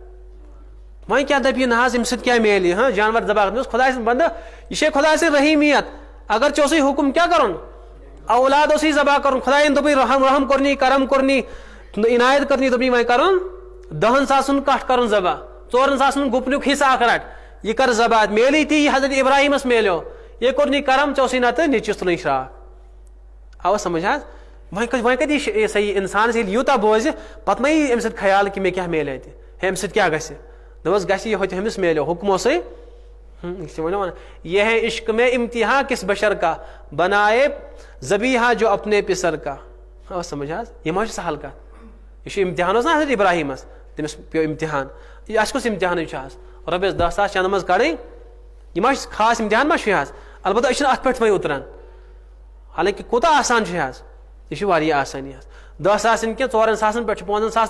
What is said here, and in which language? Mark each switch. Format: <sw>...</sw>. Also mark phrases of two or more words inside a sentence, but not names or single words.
<ks>وۄنۍ کیٛاہ دپہِ یہِ نہ حظ اَمہِ سۭتۍ کیٛاہ میلہِ ہاں جانور ذبح کرنس خۄداے سٕنٛز بنٛدٕ یہِ چھے خۄداے سٕنٛز رحیٖمیت اگر ژےٚ اوسُے حُکم کیٛاہ کرُن اولاد اوسُے ذبح کرُن خۄدایَن دوٚپُے رحم کوٚرنی کرم کوٚرنی عنایت کٔرنی دوٚپنی وۄنۍ کرُن 10,000 کٹھ کرُن ذبح 4,000 گُپنُک حصہٕ اکھ رٹ یہ کر ذبح میلی تی حضرت ابراہیمس میلیو یہ کوٚرنی کرم ژےٚ اوسُے نتہٕ نیچوِس تُلٕنۍ شراکھ آوا سمجھ حظ وۄنۍ کتہِ یہِ صحیح انسانس ییٚلہِ یوٗتاہ بوزِ پتہٕ ما یی امہِ سۭتۍ خیال کہِ مےٚ کیٛاہ میلہِ اَتہِ ہے امہِ سۭتۍ کیٛاہ گژھِ دوٚپُس گژھِ یہِ ہوٚتہِ ہُمِس میلیو حُکم اوسُے یہ چھِ ونان</ks> <ur>یہ ہے عشق میں امتحان کس بشر کا بنائے ذبیحہ جو اپنے پسر کا</ur> <ks>آوا سمجھ حظ یہِ ما چھِ سہل کتھ یہِ چھُ امتحان اوس نا حضرت ابراہیمس تٔمِس پیوٚو امتحان یہِ اَسہِ کُس امتحانٕے چھُ حظ رۄپیس 10,000 چندٕ منٛز کڑٕنۍ یہِ ما چھِ خاص امتحان ما چھُ یہِ حظ البتہ أسۍ چھِنہٕ اتھ پٮ۪ٹھ وۄنۍ اُتران حالانکہِ کوٗتاہ آسان چھُ یہِ حظ یہ چھِ واریاہ آسٲنی حظ 10,000 کینٛہہ 4,000 پٮ۪ٹھ چھُ 5,000</ks>